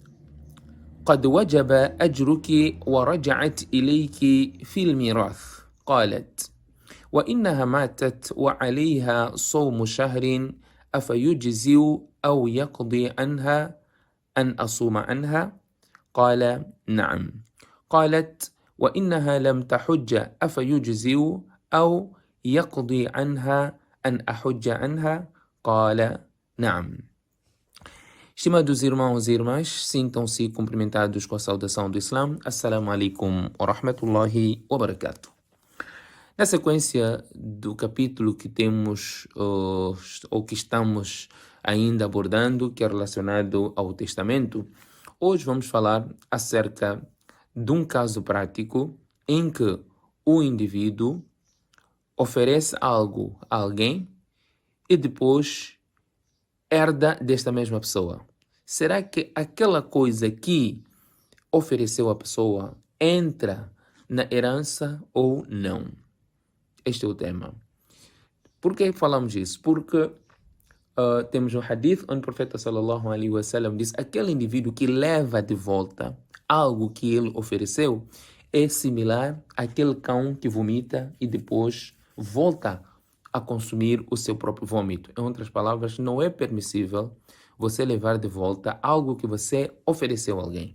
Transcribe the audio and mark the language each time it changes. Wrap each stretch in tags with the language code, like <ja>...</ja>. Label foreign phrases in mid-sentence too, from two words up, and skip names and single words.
<ar>قد وجب أجرك ورجعت إليك في الميراث قالت وإنها ماتت وعليها صوم شهر أفيجزي أو يقضي عنها أن أصوم عنها قال نعم قالت وإنها لم تحج أفيجزي أو يقضي عنها أن أحج عنها قال نعم.</ar> <pt>Estimados irmãos e irmãs, sintam-se cumprimentados com a saudação do Islã.</pt> <ar>السلام عليكم ورحمة الله وبركاته.</ar> <pt>Na sequência do capítulo que temos, ou que estamos ainda abordando, que é relacionado ao testamento, hoje vamos falar acerca de um caso prático em que o indivíduo oferece algo a alguém e depois herda desta mesma pessoa. Será que aquela coisa que ofereceu a pessoa entra na herança ou não? Este é o tema. Por que falamos isso? Porque temos um hadith onde o profeta</pt> <ar>صلى الله عليه وسلم</ar> <pt>diz aquele indivíduo que leva de volta algo que ele ofereceu é similar àquele cão que vomita e depois volta a consumir o seu próprio vômito. Em outras palavras, não é permissível você levar de volta algo que você ofereceu a alguém.</pt>